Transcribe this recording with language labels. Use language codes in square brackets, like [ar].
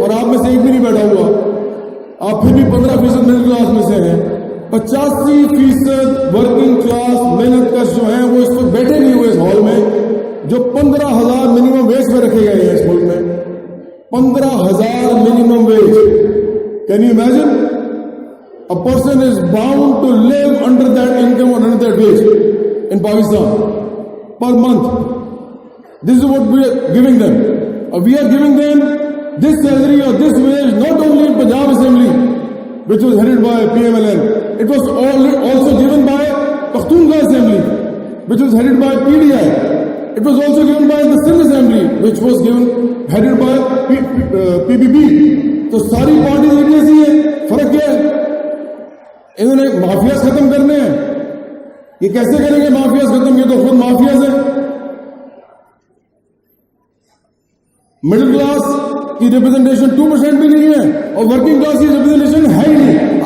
[ur] اور آپ میں سے ایک بھی نہیں بیٹھا ہوا. آپ پھر بھی 15% مڈل کلاس میں سے ہیں. 85% ورکنگ کلاس محنت کش جو ہیں وہ اس وقت بیٹھے نہیں ہوئے اس ہال میں، جو 15,000 منیمم ویج پہ رکھے گئے ہیں اس ملک میں. [en] 15,000 minimum wage. Can you imagine? A person is bound to live under that income or under that wage in Pakistan per month. This is what we are giving them. We are giving them this salary or this wage not only in Punjab Assembly, which was headed by PMLN. It was also given by Pakhtunkhwa Assembly, which was headed by PDI. It was also given by the Sindh Assembly, which was headed by PPP. [ur] تو ساری party ایک جیسی ہے. فرق کیا ہے؟ انہوں نے مافیاز ختم کرنے ہیں. یہ کیسے کریں گے مافیاز ختم؟ یہ تو خود مافیاز ہیں. مڈل کلاس کی ریپرزنٹیشن 2% بھی نہیں ہے اور ورکنگ کلاس کی ریپرزنٹیشن ہے ہی نہیں.